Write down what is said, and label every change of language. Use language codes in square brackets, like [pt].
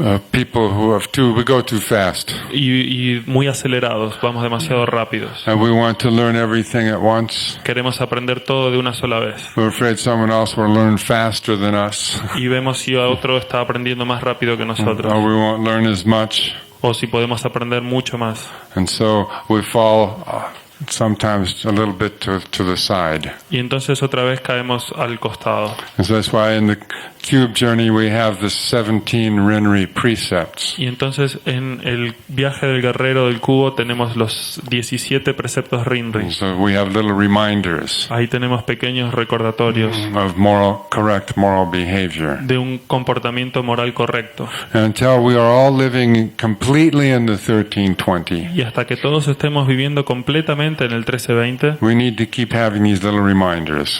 [en] People who we go too fast. [es] y muy acelerados, vamos demasiado rápidos. [en] And we want to learn everything at once. [es] Queremos aprender todo de una sola vez. [en] We're afraid someone else will learn faster than us. [es] Y vemos si otro está aprendiendo más rápido que nosotros. [en] Or we won't learn as much. [es] O si podemos aprender mucho más. [en] And so we fall sometimes a little bit to the side. [es] Y entonces otra vez caemos al costado. [en] And so that's why in the Cube Journey we have the 17 Renri precepts. [es] Y entonces en el viaje del guerrero del cubo tenemos los 17 preceptos Rinri. [en] So we have little reminders [es] Ahí tenemos pequeños recordatorios [en] of correct moral behavior. [es] de un comportamiento moral correcto. [en] Until we are all living completely in the 1320, [es] Y hasta que todos estemos viviendo completamente en el 1320, [en] we need to keep having these little reminders.